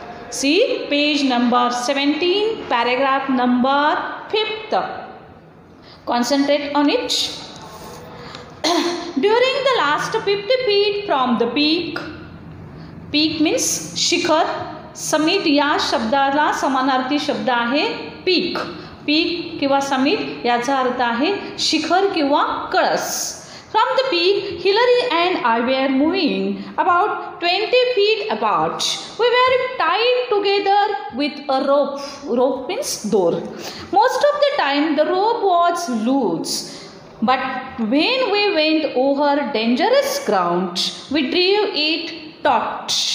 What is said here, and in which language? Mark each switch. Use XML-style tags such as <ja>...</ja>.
<en>See page number 17, paragraph number 5th. Concentrate on it. During the last 50 feet from the peak means शिखर.</en> <mr>Summit या शब्दाला समानार्थी शब्द आहे पीक. पीक किंवा समिट याचा अर्थ आहे शिखर किंवा कळस.</mr> <en>From the peak, Hillary and I were moving about 20 feet apart. We were tied together with a rope. Rope means door. Most of the time the rope was loose. But when we went over dangerous ground, we drew it taut.</en>